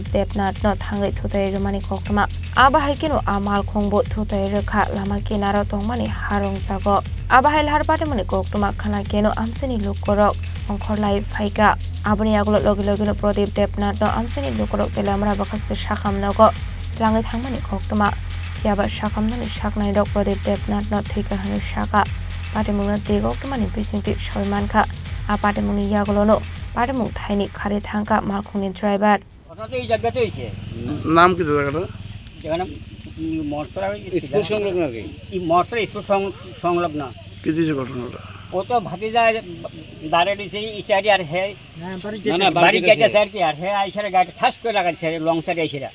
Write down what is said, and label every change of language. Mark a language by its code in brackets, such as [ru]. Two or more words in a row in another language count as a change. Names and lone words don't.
[trp] Debnath no Tangai Thutaiwi mani Kokrama Abahai Kino Malkhung bo Thutaiwi kha lama kinaro tongmani harong sago Abahai Larpate mani Kokrama khana keno amseni lukorok ongkhorlai phaika aboni aglo logi Prodip Debnath no amseni lukorok telamra bakhakse shakham nogo langai thangmani Kokrama yaba shakhamnani shaknai rok Prodip Debnath no Thwikha hanu shaka patimungna tegokmani bisingti Shalman kha apatimungni yaglo no patimung thaini khare thangka Malkhungni driver [bn] এই জায়গাতে হইছে নাম কি জায়গাটা জায়গা নাম মরসরা স্কুল সংলগ্ন কি মরসরা স্কুল সংলগ্ন কি দিছে ঘটনাটা ও তো ভাতি যায় দাঁড়ে দিছে এই সাইডে আর হে না বাড়ি গেছে সাইড কি আর হে আইসারে গাড়ি ঠাস করে লাগাইছে লং সাইড আইসারে